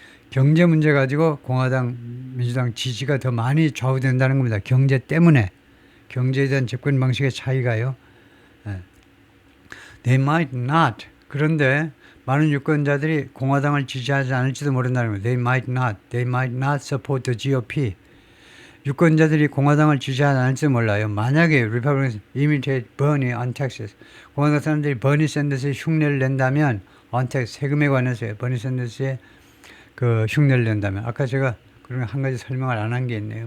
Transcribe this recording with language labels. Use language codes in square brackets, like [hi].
[ko] 경제 문제 가지고 공화당, 민주당 지지가 더 많이 좌우된다는 겁니다. 경제 때문에. 경제에 대한 접근 방식의 차이가요. [en] 예. They might not. [ko] 그런데 많은 유권자들이 공화당을 지지하지 않을지도 모른다는 거예요. [en] They might not. They might not support the GOP. [ko] 유권자들이 공화당을 지지하지 않을지도 몰라요. [en] 만약에 Republicans imitate Bernie on taxes. [ko] 공화당 사람들이 버니 샌더스의 흉내를 낸다면 on tax, 세금에 관해서요. 버니 샌더스의 그 흉내를 낸다면. 아까 제가 그런 한 가지 설명을 안 한 게 있네요.